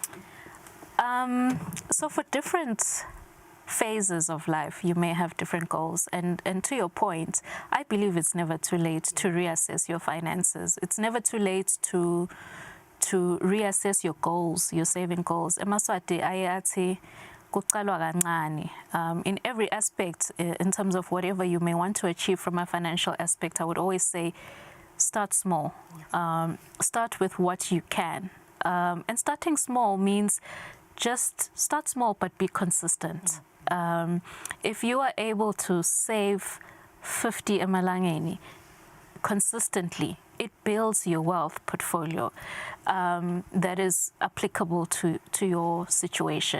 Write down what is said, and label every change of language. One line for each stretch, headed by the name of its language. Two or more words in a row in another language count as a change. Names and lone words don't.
English: So for different phases of life, you may have different goals. And to your point, I believe it's never too late to reassess your finances. It's never too late to reassess your goals, your saving goals.
Swati: Emaswati ayathi kuqalwa kancane.
English: In every aspect, in terms of whatever you may want to achieve from a financial aspect, I would always say start small. Start with what you can. And starting small means just start small but be consistent. If you are able to save 50 emalangeni consistently, it builds your wealth portfolio that is applicable to your situation.